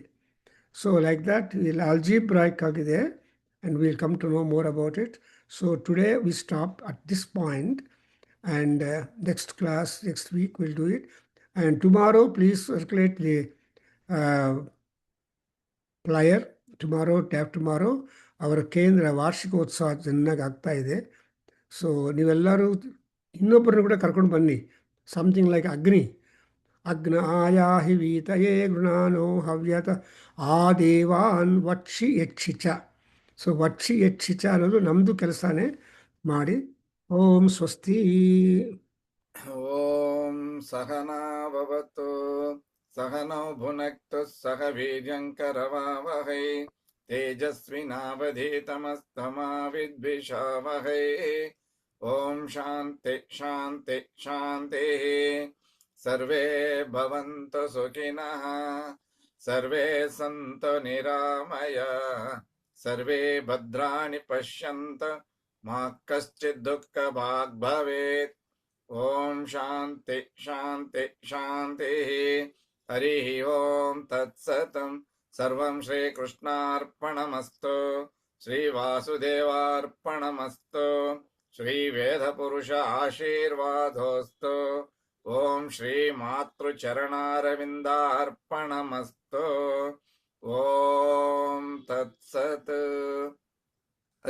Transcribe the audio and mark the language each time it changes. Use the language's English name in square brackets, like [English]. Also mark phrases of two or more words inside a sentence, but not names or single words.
[English] So like that, we'll algebraic agide, and we'll come to know more about it. So today we stop at this point, and next class, next week we'll do it. And tomorrow, please circulate the flyer. Tomorrow, day after tomorrow, our Kendra [Kannada] ವಾರ್ಷಿಕೋತ್ಸವ ಚೆನ್ನಾಗಿ ಆಗ್ತಾ ಇದೆ. ಸೊ ನೀವೆಲ್ಲರೂ ಇನ್ನೊಬ್ಬರನ್ನು ಕೂಡ ಕರ್ಕೊಂಡು ಬನ್ನಿ. [English] something like [Sanskrit] ಅಗ್ನಿ, ಅಗ್ನ ಆಯಾಹಿ ವೀತಯೇ ಗೃಣಾನೋ ಹವ್ಯತ ಆ ದೇವಾನ್ ವಕ್ಷಿ ಯಕ್ಷಿಚ. [Kannada] ಸೊ [Sanskrit] ವಕ್ಷಿ ಯಕ್ಷಿಚ [Kannada] ಅನ್ನೋದು ನಮ್ಮದು ಕೆಲಸನೇ ಮಾಡಿ. [Sanskrit] ಓಂ ಸ್ವಸ್ತಿ. ಓಂ ಸಹನಾ ಭವತು ಸಹನೌ ಭುನಕ್ತು ಸಹ ವೀರ್ಯಂಕರವಾವಹೈ ತೇಜಸ್ವಿನಾವಧೀತಮಸ್ತಮಾ ವಿದ್ವಿಷಾವಹೈ. ಓಂ ಶಾಂತಿ ಶಾಂತಿ ಶಾಂತಿ. ಸರ್ವೇ ಭವಂತು ಸುಖಿನಃ, ಸರ್ವೇ ಸಂತು ನಿರಾಮಯ, ಸರ್ವೇ ಭದ್ರಾಣಿ ಪಶ್ಯಂತು ಮಾ ಕಶ್ಚಿತ್ ದುಃಖ ಭಾಗ್ ಭವೇತ್. ಓಂ ಶಾಂತಿ ಶಾಂತಿ ಶಾಂತಿ. ಹರಿ ಓಂ ತತ್ಸತ್. ಸರ್ವಂ ಶ್ರೀಕೃಷ್ಣಾರ್ಪಣಮಸ್ತು, ಶ್ರೀವಾಸುದೇವಾರ್ಪಣಮಸ್ತು, ಶ್ರೀವೇದಪುರುಷ ಆಶೀರ್ವಾದೋಸ್ತು. ಓಂ ಶ್ರೀ ಮಾತೃಚರಣಾರವಿಂದಾರ್ಪಣಮಸ್ತು. ಓಂ ತತ್ಸತ್. ಹರಿ ಓಂ.